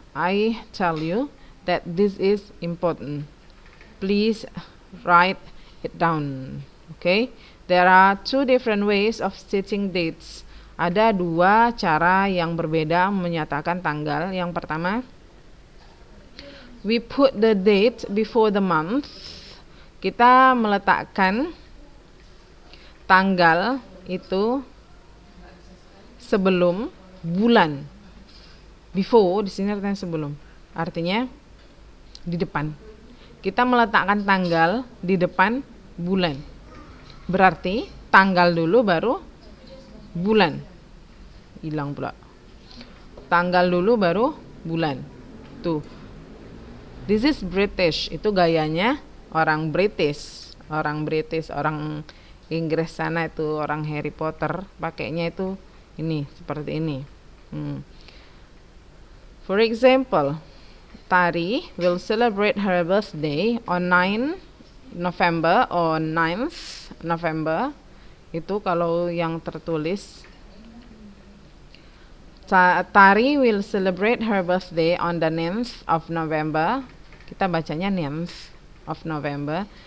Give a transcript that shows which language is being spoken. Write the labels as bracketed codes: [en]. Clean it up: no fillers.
[en] I tell you that this is important. Please write it down. Okay? There are two different ways of stating dates. [id] Ada dua cara yang berbeda menyatakan tanggal. Yang pertama, [en] we put the date before the month. [id] Kita meletakkan tanggal itu sebelum bulan. Before di sini artinya sebelum. Artinya di depan. Kita meletakkan tanggal di depan bulan. Berarti tanggal dulu baru bulan. Hilang pula. Tanggal dulu baru bulan. Tuh. [en] This is British. [id] Itu gayanya orang British. Orang Inggris sana itu, orang Harry Potter pakainya itu ini, seperti ini. [en] For example, Tari will celebrate her birthday on 9 November or 9th November. [id] Itu kalau yang tertulis. [en] Tari will celebrate her birthday on the 9th of November. [id] Kita bacanya 9th of November.